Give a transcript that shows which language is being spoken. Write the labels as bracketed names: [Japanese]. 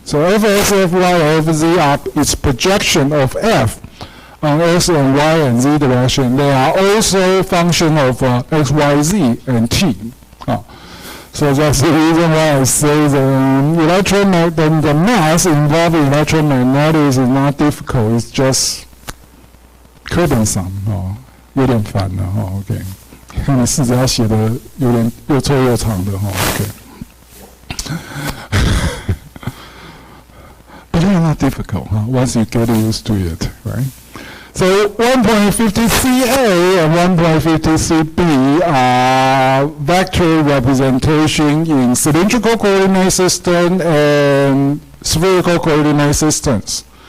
[English] So Fx, Fy, and Fz are its projection of F on X and Y and Z direction. They are also function of X, Y, Z, and T. So that's the reason why I say the math involved in electromagnetics is not difficult. It's just burdensome. [Chinese] 有点烦了OK， 你试着要写的有点又臭又长的OK。 [English] difficult once you get used to it, right? So 1.50CA and 1.50CB are vector representation in cylindrical coordinate system and spherical coordinate systems.